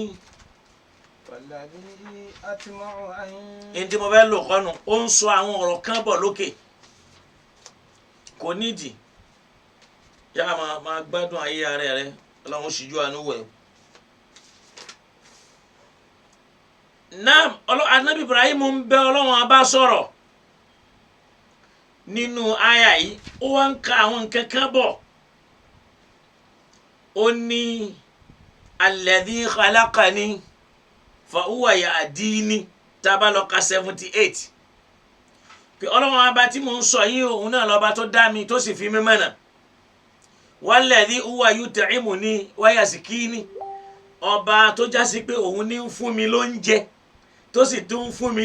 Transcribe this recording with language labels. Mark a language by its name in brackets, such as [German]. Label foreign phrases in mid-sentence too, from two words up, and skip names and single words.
[Yoruba] ntí mo fẹ́ lò kọ́nu ó ń sọ àwọn ọ̀rọ̀ kan bọ̀ lókè kò nídìí yá máa gbádùn ayé ara rẹ Ọlọ́run ṣíjú àánú wẹ̀. Naam Ànábì Ibrahim ń bẹ Ọlọ́run abá sọ̀rọ̀ nínú àyà yìí ó wá ń ka àwọn nǹkan kan bọ̀ ó ní [Arabic] الذي خلقني فهو يهدين [Yoruba] tá bá lọ ka 78 pé Ọlọ́run abá tí mò ń sọ yìí òun náà lọ́ba tó dá mi tó sì fi mí mọ̀nà [Arabic] والذي هو يطعمني ويسقين [Yoruba] ọba tó já sí pé òun ní ń fún mi lóúnjẹ tó sì tún ń fún mi